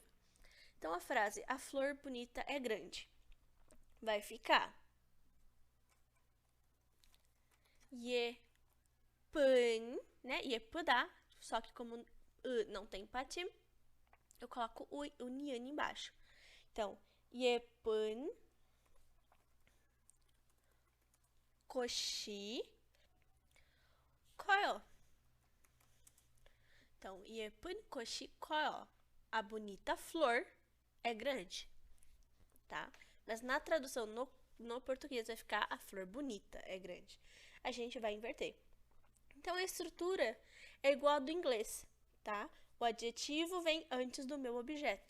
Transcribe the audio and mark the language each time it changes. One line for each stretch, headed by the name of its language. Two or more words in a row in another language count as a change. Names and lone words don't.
Portuguese: Então, a frase, a flor bonita é grande, vai ficar 예쁜, né? 예쁘다, só que como não tem patim, eu coloco o nian embaixo. Então,
Korean: 예쁜 꽃이 커요. Então, 예쁜 꽃이 커요.
Portuguese: A bonita flor é grande, tá? Mas na tradução no português vai ficar a flor bonita é grande. A gente vai inverter. Então, a estrutura é igual a do inglês, tá? O adjetivo vem antes do meu objeto.